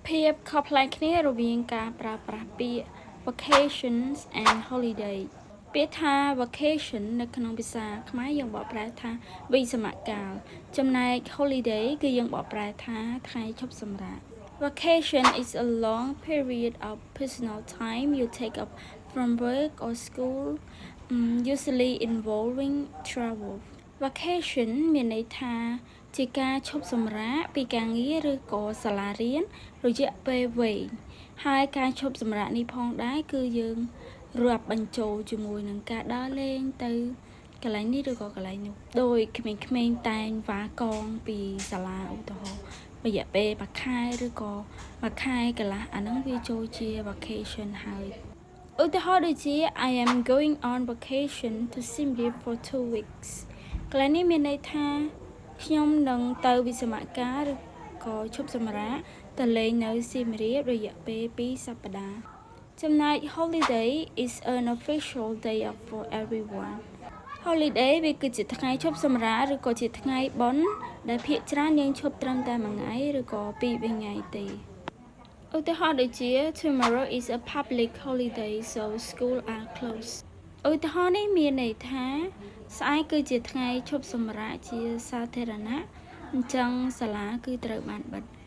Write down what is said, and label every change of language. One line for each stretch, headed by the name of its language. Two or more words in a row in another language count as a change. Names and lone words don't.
Khmer: ភាពខុសប្លែកគ្នារវាងការប្រើប្រាស់ពាក្យ
English: vacations and holiday
Khmer: ពាក្យថា vacation នៅក្នុងភាសាខ្មែរយើងបកប្រែថាវិសមកាលចំណែក holiday គឺយើងបកប្រែថាថ្ងៃឈប់សម្រាក
English: Vacation is a long period of personal time you take up from work or school, usually involving travel.
Khmer: Vacation មានន័យថាជាការឈប់សម្រាកពីការងារឬក៏សាលារៀនរយៈពេលវែងហើយការឈប់សម្រាកនេះផងដែរគឺយើងរាប់បញ្ចូលជាមួយនឹងការដើរលេងទៅកន្លែងនេះ ឬក៏កន្លែងនោះដោយក្មេងៗតែងវ៉ាកងពីសាលាឧទាហរណ៍រយៈពេលមួយខែឬក៏មួយខែកន្លះអាហ្នឹងវាចូលជា vacation ហើយឧទាហរណ៍ដូចជា
English: I am going on vacation to Siem Reap for 2 weeks
Khmer: កន្លែងនេះមានន័យថាខ្ញុំនឹង ទៅវិសមការឬក៏ឈប់សម្រាកទៅលេងនៅសៀមរាបរយៈពេល2ស ប្តាហ៍ចំណែក
English: holiday is an official day off for everyone holiday
Khmer: វាគឺជាថ្ងៃឈប់សម្រាកឬក៏ជាថ្ងៃបុណ្យដែលភាគច្រើនយើងឈប់ត្រឹមតែមួយថ្ងៃឬក៏ពីរថ្ងៃទេឧទាហរណ៍ដូចជា
English: tomorrow is a public holiday so school are closed
Khmer: ឧទាហរណ៍នេះមានន័យថាស្អែកគឺជាថ្ងៃឈប់សម្រាកជាសាធារណៈអញ្ចឹងសាលាគឺត្រូវបានបិទ